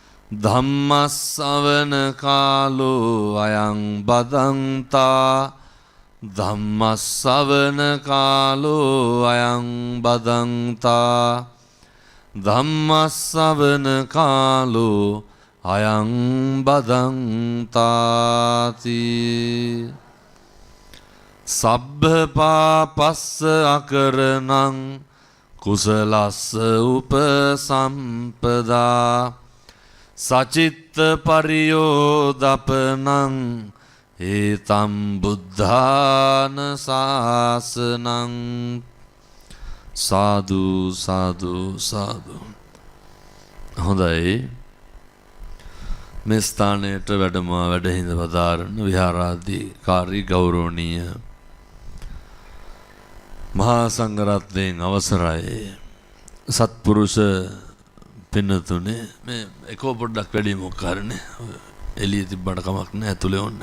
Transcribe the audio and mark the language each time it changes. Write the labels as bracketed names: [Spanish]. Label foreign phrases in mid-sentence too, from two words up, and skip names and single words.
[Pali] ධම්මස්සවන කාලෝ අයං බදන්තා ධම්මස්සවන කාලෝ අයං බදන්තා ධම්මස්සවන කාලෝ අයං බදන්තාති සබ්බ පාපස්ස අකරණං කුසලස්ස උපසම්පදා සචිත්ත පරියෝදපනං ඒතම් බුද්ධාන ශාසනං සාදු සාදු සාදු. [Sinhala] හොඳයි, මේ ස්ථානයට වැඩහිඳ පදාරන විහාරාධිකාරී ගෞරවනීය මහා සංඝරත්නයන් අවසරයි. සත්පුරුෂ පින්නතුනේ, මේ එකෝ පොඩ්ඩක් වැඩි මොකක්කාරනේ එළිය තිබ්බට කමක් නැහැ, ඇතුලේ ඕනේ.